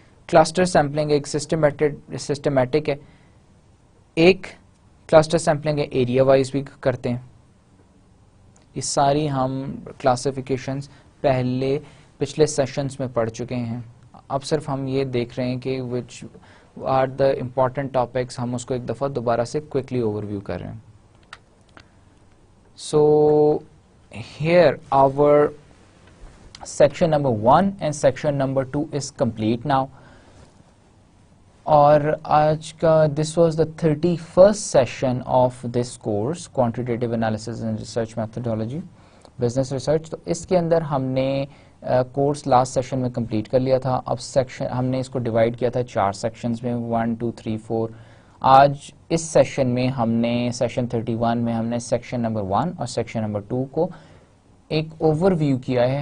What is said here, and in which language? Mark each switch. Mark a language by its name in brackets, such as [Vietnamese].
[Urdu] Cluster sampling ایک systematic ہے. ایک کلسٹر سیمپلنگ ہے ایریا وائز بھی کرتے ہیں. یہ ساری ہم کلاسیفیکیشنز پچھلے سیشنز میں پڑھ چکے ہیں. اب صرف ہم یہ دیکھ رہے ہیں کہ [English] which are the important topics, [Urdu] ہم اس کو ایک دفعہ دوبارہ سے کوئکلی اوور ویو کر رہے ہیں. [English] So here our section number 1 and section number 2 is complete now. [Urdu] اور آج کا [English] this was the 31st session of this course quantitative analysis and research methodology business research. [Urdu] تو اس کے اندر ہم نے کورس لاسٹ سیشن میں کمپلیٹ کر لیا تھا. اب سیکشن ہم نے اس کو ڈیوائڈ کیا تھا 4 سیکشنز میں 1 2 3 4. آج اس سیشن میں ہم نے سیشن 31 میں ہم نے سیکشن نمبر 1 اور سیکشن نمبر 2 کو ایک اوور ویو کیا ہے.